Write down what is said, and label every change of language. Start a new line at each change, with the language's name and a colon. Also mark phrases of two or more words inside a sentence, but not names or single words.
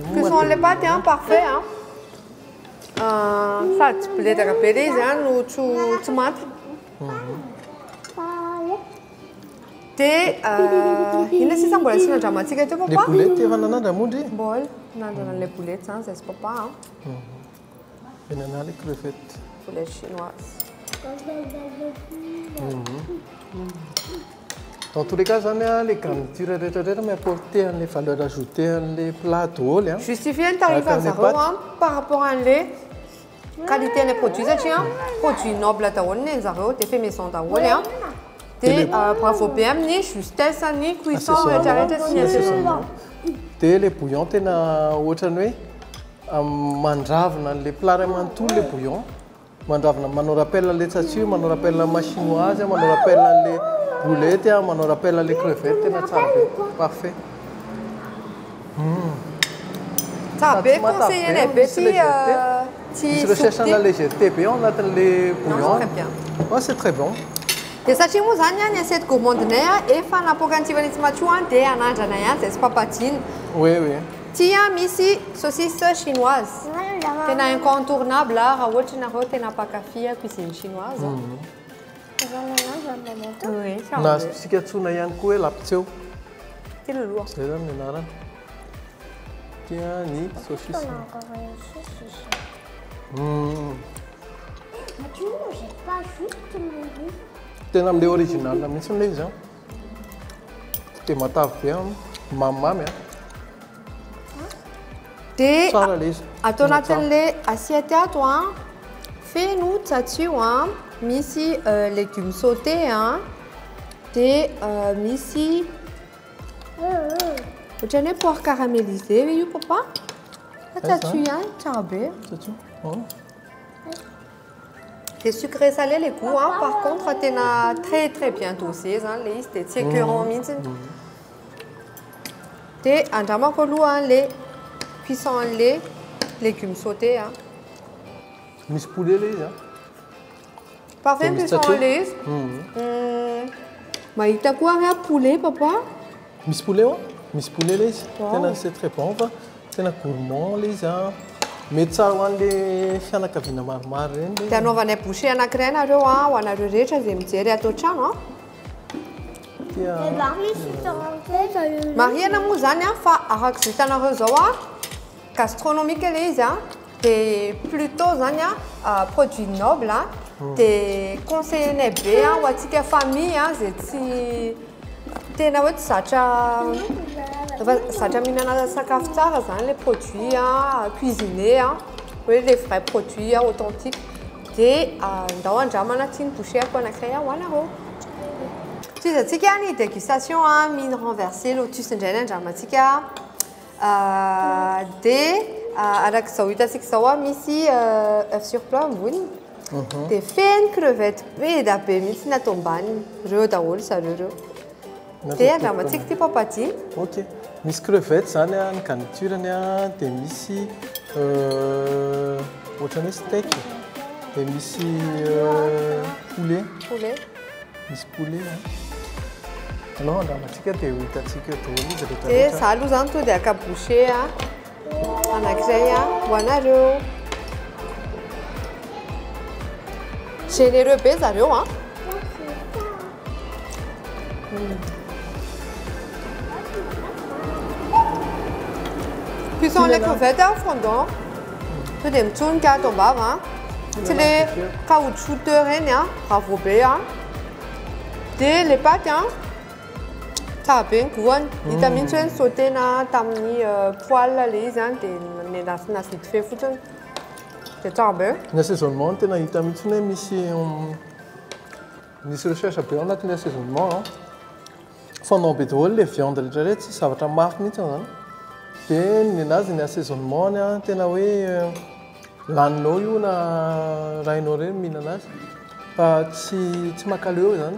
Malagasy: Cuisson le paty parfait sady tsy biletaka be le izy no tsy maty. Dia ina sisa mbola tsy nandramantsika teo papa? Le boulette efa nanandramondry? Mbola nandrana le boulette zany zay sy papa. Enana le crevette.
French: Boulette chinoise. Dans tous les cas, les garnitures m'apporter les valeurs ajoutées, les plats daholo. Justifier le tarif à
Malagasy: zareo
French: par rapport à les qualité des produits
Malagasy: satria
French: produits nobles
Malagasy: daholo ny zareo dia
French: fait maison
Malagasy: daholo dia bravo be amin'ny justesse ny cuisson rehetrarehetra sy ny assaisonnement. Dia le bouillon tena ohatrany hoe mandravina le plat ray manontolo le bouillon. Mandravina manao rappel le tsatsia, manao rappel ma chinoise, manao rappel le boulette, manao rappel le crevette tena tsara be.
French: Parfait.
Malagasy: Tsara be conseiller be misy recherche na légèreté be anatin'le bouillon.
French: Très bien. C'est très bon.
Malagasy: Dia satria moa zany ny assiette gourmandinay efa napokantsivany tsy matso dia anandrana ihany zay sy papadiny.
French: Oui, oui.
Malagasy: Ty misy
French: saucisse chinoise.
Malagasy: Tena incontournable raha ohatra ianareo tena mpakafy
French: cuisine chinoise. Oui, ça
Malagasy: Na tsika tsona ihany koa hoe lapitseo.
French: c'est le lourd.
Malagasy: Zay zany ny anarany. Tia ny saucisse.
French: Tu ne manges pas juste mon goût.
Malagasy: Tena amin'ilay original mihitsy ilay izy. Dia matavy be, mamimamy. Dia Tsara ilay izy. atao anatin'ilay assiette ato feno tsatsio misy
French: légumes sautés
Malagasy: dia misy ohatran'ny hoe
French: poire caramélisé
Malagasy: io papa. Tsatsio ihany tsara be.
French: C'est sucré salé les goûts par contre tena très très bien dosé
Malagasy: ilay izy dia tsy écœurant mihitsy. Dia andramako aloha ilay cuisson an'ilay
French: légumes sautés.
Malagasy: Misy poulet ilay izy. Parfait cuisson an'ilay izy. Mahita koa hoe poulet papa. Misy poulet ao? Misy poulet ilay izy. Tena
French: c'est très bon
Malagasy: fa tena gourmand ilay izy. Mety tsara ho an'ilay fianakaviana maromaro ireny. Dia anaovanay boucher anankiray nareo ho anareo rehetra izay mijery ato an-trano. Mariana moa zany fa araka izay hitanareo zao gastronomique ilay izy dia plutôt zany
French: produit noble
Malagasy: dia conseillenay be ho antsika famille izay tsy tena hoe tsy zatra mihinana sakafo tsara zany
French: les produits cuisinés
Malagasy: hoe
French: les vrais produits authentiques
Malagasy: dia ndao andramana tiany boucherko anankiray ho anareo. Tsy izy antsika ny dégustation
French: mine renversée
Malagasy: lotus indray ny andramantsika dia arak'izao hitantsika zao misy
French: œuf sur plat
Malagasy: amboniny dia feno crevette be da be mihitsy natao ambaniny reo daholo zareo reo dia andramantsika ty papadiny. Ok, misy crevette zany ny garniturany dia misy ohatran'ny steak dia misy poulet. Misy poulet. Anao andramantsika dia hitantsika daholo izy rehetra. Dia za aloha zany to dia aka boucher anankiray ho anareo. Généreux be zareo
French: Cuisson les crevettes fondant.
Malagasy: To dia mitsonika ato ambava tsy ilay caoutchouc reny bravo be dia
French: les pâtes
Malagasy: tsara be ny goany. Hita mihitsy hoe sautena tamin'ny poêle ilay izy dia nendasina
French: vite fait
Malagasy: fotsiny dia tsara be. Ny assaisonnement tena hita mihitsy hoe misy recherche be ao anatin'ny assaisonnement. Fondant be daholo ilay viande rehetra tsy zavatra mafy mihitsy zany. Dia ny anazy ny assaisonnement tena hoe laninao io na rainao ireny mihinana azy fa tsy makaleo zany.